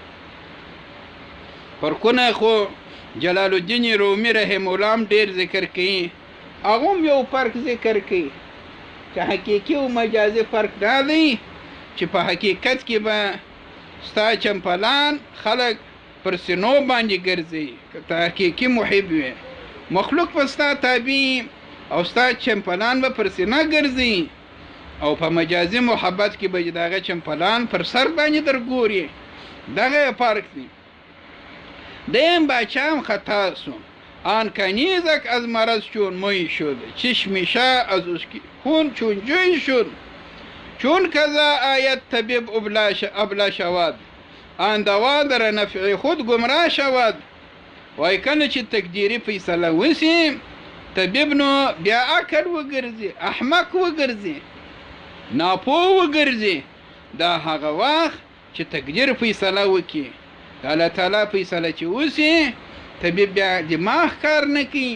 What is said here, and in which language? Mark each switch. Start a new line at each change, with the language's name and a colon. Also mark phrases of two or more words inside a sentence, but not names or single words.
Pashto: فرقونه خو جلال الدین رومي
Arabic: رحم الله
Pashto: هم ډېر ذکر کوي، هغه هم یو فرق ذکر کوي چې حقیقي او مجازي فرق دا دی چې په حقیقت کې به ستا چمپلان خلک پر سینو باندې ګرځي که ته حقیقي محب وي، مخلوق به ستا تابع او ستا چمپلان به پر سینه ګرځي، او په مجازي محبت کې به د هغه چمپلان پر سر باندې در ګوري. دغه فرق دی. دیم باچه هم خطا سو.
Persian: آن کنیزک از مرض چون موی شد، چشمشه از خون چون جوی شد. چون کذا آیت طبیب ابلا شود، آن دوا در نفع خود گمراه شود.
Pashto: وای کنه چې تقدیری فیصله وسی طبیب نو بیا عقل وګرځي، احمق وګرځي، ناپوه وګرځي. دا هغه وخت چې تقدیر فیصله وکي د
Arabic: الله تعالی
Pashto: فیصله چې وسی طبیب بیا دماغ کار نه کوي.